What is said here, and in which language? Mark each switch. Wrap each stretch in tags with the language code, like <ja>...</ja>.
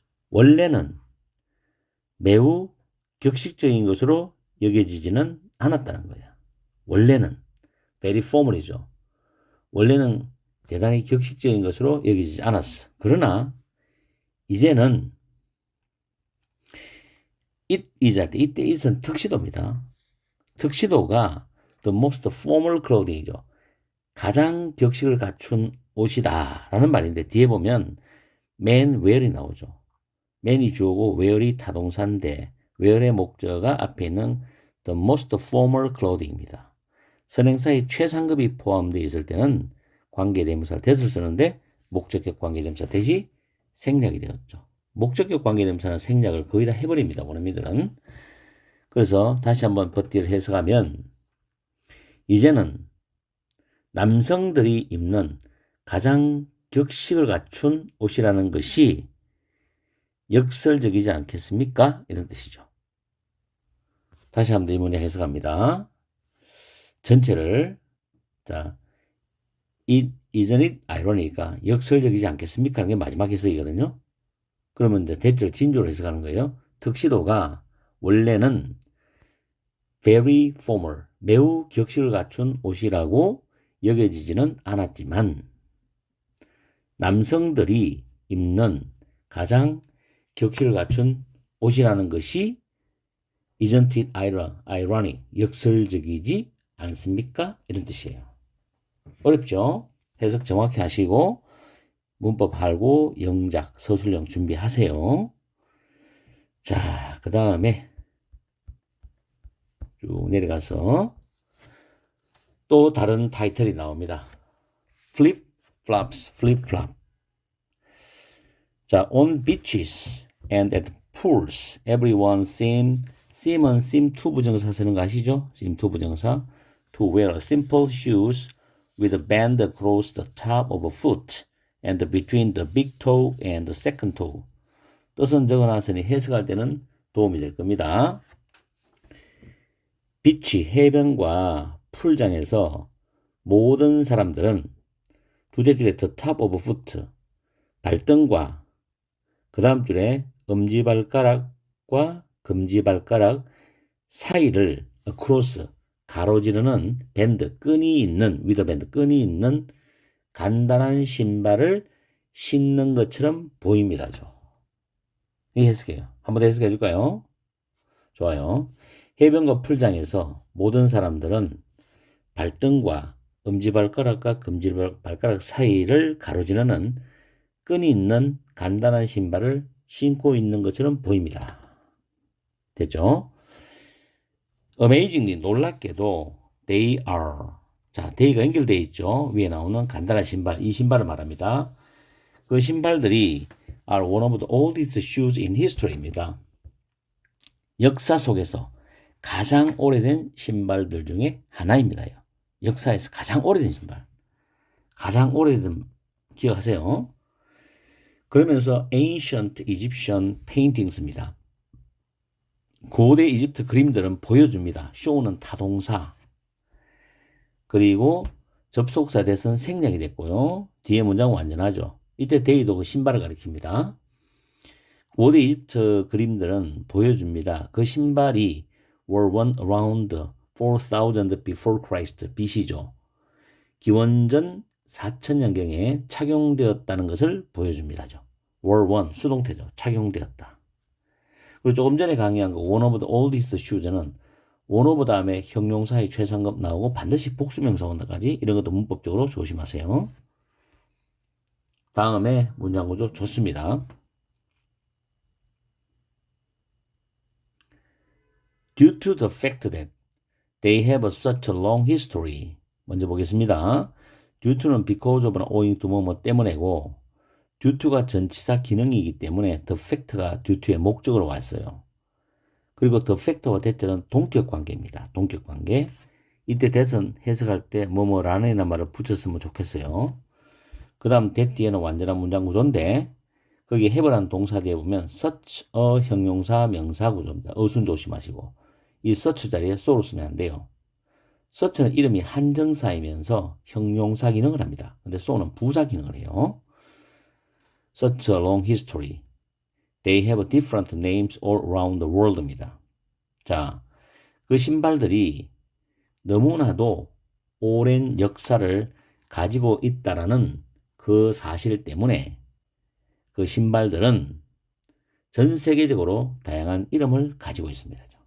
<ko>원래는 매우 격식적인 것으로 여겨지지는 않았다는 거예요. 원래는</ko> <en>very formal</en> <ko>이죠. 원래는 대단히 격식적인 것으로 여겨지지 않았어. 그러나 이제는</ko> <en>it is</en> <ko>할 때 이때 it은 턱시도입니다.</ko> <en>턱시도가 the most formal clothing이죠.</en> <ko>가장 격식을 갖춘 옷이다 라는 말인데 뒤에 보면 man wear이 나오죠. man이 주어고 wear이 타동사인데 wear의 목적어가 앞에 있는 the most formal clothing입니다. 선행사의 최상급이 포함되어 있을 때는 관계대명사를 that을 쓰는데 목적격 관계대명사 that이 생략이 되었죠. 목적격 관계대명사는 생략을 거의 다 해버립니다. 원어민들은. 그래서 다시 한번 버티를 해석하면 이제는 남성들이 입는 가장 격식을 갖춘 옷이라는 것이 역설적이지 않겠습니까? 이런 뜻이죠. 다시 한번 이 문장 해석합니다.</ko> <en>전체를 자, isn't it ironic?</en> <ko>역설적이지 않겠습니까? 하는 게 마지막 해석이거든요. 그러면 이제 대절 진조로 해석하는 거예요. 턱시도가 원래는</ko> <en>very formal,</en> <ko>매우 격식을 갖춘 옷이라고 여겨지지는 않았지만 남성들이 입는 가장 격식을 갖춘 옷이라는 것이</ko> <en>isn't it ironic,</en> <ko>역설적이지 않습니까? 이런 뜻이에요. 어렵죠? 해석 정확히 하시고 문법 알고 영작, 서술형 준비하세요. 자, 그 다음에 쭉 내려가서 또 다른 타이틀이 나옵니다.</ko> <en>flip flops, flip flop. 자, on beaches and at pools, everyone seem은 seem to 부정사</en> <ko>쓰는 거 아시죠?</ko> <en>seem to 부정사. to wear simple shoes with a band across the top of a foot and between the big toe and the second toe.</en> <ko>뜻은 적어놨으니 해석할 때는 도움이 될 겁니다. 비치, 해변과 풀장에서 모든 사람들은 두째 줄에</ko> <en>the top of foot,</en> <ko>발등과 그 다음 줄에 엄지발가락과 금지발가락 사이를 across, 가로지르는 밴드, 끈이 있는, with 밴드, 끈이 있는 간단한 신발을 신는 것처럼 보입니다죠. 이 해석해요. 한 번 더 해석해 줄까요? 좋아요. 해변과 풀장에서 모든 사람들은 발등과 엄지발가락과 금지발가락 사이를 가로지르는 끈이 있는 간단한 신발을 신고 있는 것처럼 보입니다. 됐죠?</ko> <en>amazingly</en> <ko>놀랍게도</ko> <en>they are.</en> <ko>자, they가 연결되어 있죠. 위에 나오는 간단한 신발, 이 신발을 말합니다.</ko> <en>그 신발들이 are one of the oldest shoes in history입니다.</en> <ko>역사 속에서 가장 오래된 신발들 중에 하나입니다. 역사에서 가장 오래된 신발. 가장 오래된, 기억하세요.</ko> <en>그러면서 ancient Egyptian paintings입니다.</en> <ko>고대 이집트 그림들은 보여줍니다. show는 타동사. 그리고 접속사 that은 생략이 됐고요. 뒤에 문장은 완전하죠. 이때 they도 그 신발을 가리킵니다. 고대 이집트 그림들은 보여줍니다.</ko> <en>그 신발이 were worn around 4000 before Christ, BC죠.</en> <ko>기원전 4000년경에 착용되었다는 것을 보여줍니다죠. were worn, 수동태죠. 착용되었다. 그리고 조금 전에 강의한 그</ko> <en>one of the oldest shoes</en> <ko>는 one of 다음에 형용사의 최상급 나오고 반드시 복수명사 온다까지 이런 것도 문법적으로 조심하세요. 다음에 문장 구조 좋습니다.</ko> <en>Due to the fact that they have such a long history.</en> <ko>먼저 보겠습니다. Due to는 because of나 owing to 뭐뭐 때문에고 due to가 전치사 기능이기 때문에 the fact가 due to의 목적으로 왔어요. 그리고 the fact와 that는 동격 관계입니다. 동격 관계. 이때 that은 해석할 때 뭐뭐라는 말을 붙였으면 좋겠어요. 그 다음 that 뒤에는 완전한 문장 구조인데 거기 have라는 동사 뒤에 보면 such a 형용사 명사 구조입니다. 어순 조심하시고 이 such 자리에 so를 쓰면 안 돼요. such는 이름이 한정사이면서 형용사 기능을 합니다. 근데 so는 부사 기능을 해요.</ko> <en>Such a long history. They have different names all around the world입니다.</en> <ko>자, 그 신발들이 너무나도 오랜 역사를 가지고 있다라는 그 사실 때문에 그 신발들은 전 세계적으로 다양한 이름을 가지고 있습니다.</ko>